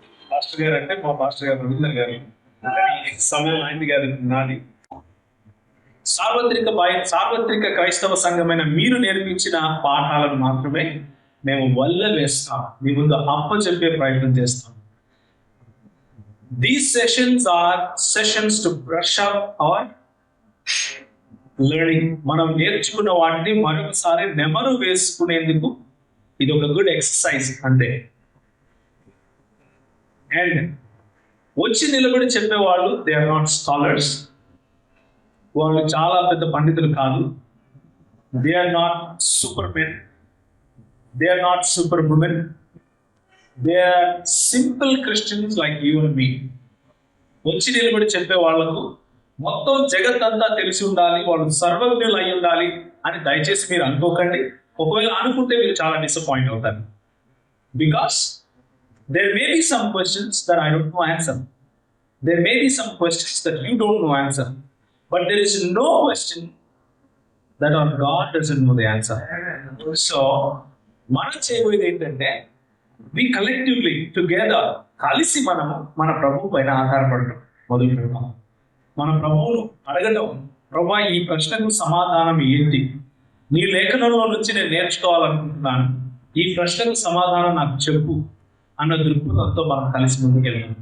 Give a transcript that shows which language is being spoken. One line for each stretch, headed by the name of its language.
Telugu: Pastor గారు అంటే మా పాస్టర్ గారు రవీంద్ర గారు, సమయం అయింది గారు నాది. సార్వత్రిక క్రైస్తవ సంఘమైన మీరు నేర్పించిన పాఠాలను మాత్రమే మేము వల్ల వేస్తాం, మీ ముందు అప్ప చెప్పే ప్రయత్నం చేస్తాం.
English: These sessions are sessions to brush up our learning.
Telugu: మనం నేర్చుకున్న వాటిని మరొకసారి నెమరు వేసుకునేందుకు ఇది ఒక గుడ్ ఎక్సర్సైజ్ అంతే. అండ్ వచ్చి నిలబడి చెప్పేవాళ్ళు
English: they are not scholars,
Telugu: వాళ్ళు చాలా పెద్ద పండితులు కాదు.
English: They are not super men, they are not super women, they are simple Christians like you and me.
Telugu: వచ్చి నిలబడి చెప్పే వాళ్లకు మొత్తం జగత్తంతా తెలిసి ఉండాలి, వాళ్ళు సర్వజ్ఞులు అయి ఉండాలి అని దయచేసి మీరు అనుకోకండి. ఒకవేళ అనుకుంటే మీరు చాలా డిసప్పాయింట్ అవుతారు.
English: Because there may be some questions that I don't know answer. There may be some questions that you don't know answer. But there is no question that our God doesn't know the answer.
Telugu: So, మనం చేయబోయేది ఏంటంటే,
English: we collectively together
Telugu: కలిసి మనము మన ప్రభు పైన ఆధారపడటం మొదలు పెడతాం. మన ప్రభువును అడగటం, ప్రభా ఈ ప్రశ్నకు సమాధానం ఏంటి, నీ లేఖనంలో నుంచి నేను నేర్చుకోవాలనుకుంటున్నాను, ఈ ప్రశ్నకు సమాధానం నాకు చెప్పు అన్న దృక్పథంతో మనం కలిసి ముందుకు వెళ్తాం.